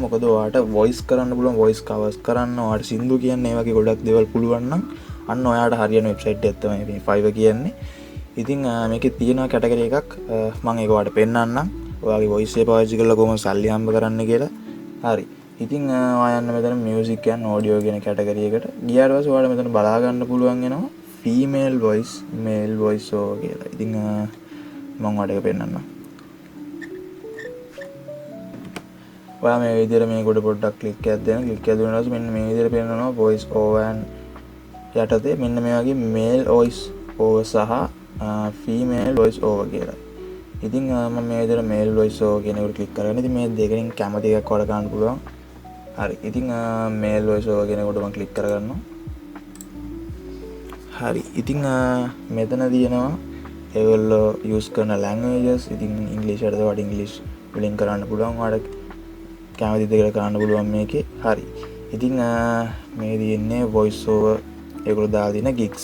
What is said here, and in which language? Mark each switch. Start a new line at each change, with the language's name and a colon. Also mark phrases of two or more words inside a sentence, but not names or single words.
Sinhala: මොකද ඔයාට වොයිස් කරන්න පුළුවන්,
English: voice covers
Sinhala: කරන්න, ඔයාට සින්දු කියන්න ඒ වගේ ගොඩක් දේවල් පුළුවන් නම් අන්න ඔයාට හරියන වෙබ්සයිට් එකක් තමයි මේ Fiverr කියන්නේ. ඉතින් මේකේ තියෙනවා කැටගරි එකක් මම ඒක ඔයාලට පෙන්නන්නම්. ඔයාගේ වොයිස් එක පාවිච්චි කරලා කොහොමද සල්ලි හම්බ කරන්න කියලා. හරි. ඉතින් ඔයා යන්න මෙතන
English: music and audio
Sinhala: කියන කැටගරි එකට. ගියාට පස්සේ ඔයාලට මෙතන බලා ගන්න පුළුවන් වෙනවා
English: female voice, male voice over
Sinhala: කියලා. ඉතින් මම ඔයාලට ඒක පෙන්නන්නම්. ඔයා මේ විදිහට මේ කොට පොඩ්ඩක් ක්ලික් එකක් දෙන්න. ක්ලික් එකක් දුන්නා ඊට පස්සේ මෙන්න මේ විදිහට පෙන්නනවා
English: voice over and
Sinhala: යටතේ මෙන්න මේ වගේ
English: male voice over
Sinhala: සහ
English: female voice over
Sinhala: කියලා. ඉතින් මම මේ විදිහට
English: male voice over
Sinhala: කියන එකට ක්ලික් කරගෙන ඉතින් මේ දෙකෙන් කැමති එකක් වඩ ගන්න පුළුවන්. හරි. ඉතින්
English: male voice over
Sinhala: කියන එකට මම ක්ලික් කරගන්නවා. හරි. ඉතින් මෙතන තියෙනවා ඒගොල්ලෝ use කරන languages. ඉතින් English වලට වඩා English වලින් කරන්න පුළුවන්. ඔයාලට කැමති දෙයකට කරන්න පුළුවන් මේකේ. හරි. ඉතින් මේ තියෙන්නේ
English: voice over
Sinhala: ඒගොල්ලෝ දාලා තියෙන gigs.